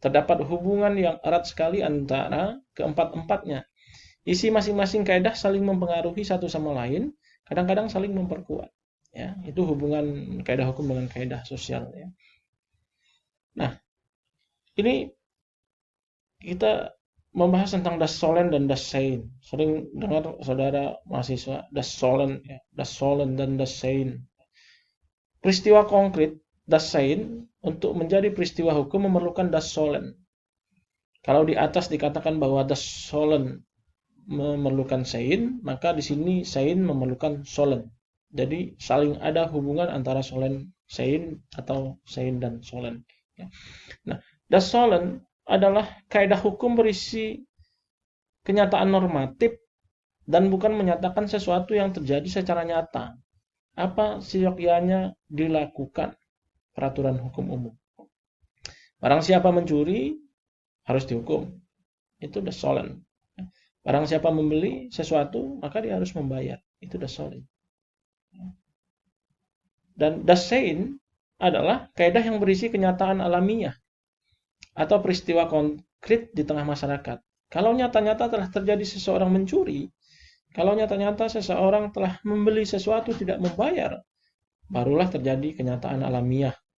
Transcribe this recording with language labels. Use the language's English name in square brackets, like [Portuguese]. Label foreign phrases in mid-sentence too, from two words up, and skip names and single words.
[Indonesian] Terdapat hubungan yang erat sekali antara keempat-empatnya. Isi masing-masing kaidah saling mempengaruhi satu sama lain, kadang-kadang saling memperkuat. Ya, itu hubungan kaidah hukum dengan kaidah sosial. Ya. Nah, ini kita membahas tentang [German] das Sollen [Indonesian] dan [German] das Sein. [Indonesian] Sering dengar saudara mahasiswa [German] das Sollen, [Indonesian] ya, [German] das Sollen [Indonesian] dan [German] das Sein. [Indonesian] Peristiwa konkret [German] das Sein [Indonesian] untuk menjadi peristiwa hukum memerlukan [German] das Sollen. [Indonesian] Kalau di atas dikatakan bahwa [German] das Sollen [Indonesian] memerlukan Sein, maka di sini Sein memerlukan Sollen. Jadi saling ada hubungan antara [German] Sollen Sein [Indonesian] atau Sein dan Sollen. Ya. Nah, [German] das Sollen [Indonesian] adalah kaidah hukum berisi kenyataan normatif dan bukan menyatakan sesuatu yang terjadi secara nyata. Apa seyogyanya dilakukan peraturan hukum umum. Barang siapa mencuri harus dihukum. Itu [German] das Sollen. [Indonesian] Barang siapa membeli sesuatu maka dia harus membayar. Itu [German] das Sollen. [Indonesian] Dan [German] das Sein [Indonesian] adalah kaidah yang berisi kenyataan alamiah atau peristiwa konkret di tengah masyarakat. Kalau nyata-nyata telah terjadi seseorang mencuri, kalau nyata-nyata seseorang telah membeli sesuatu tidak membayar, barulah terjadi kenyataan alamiah.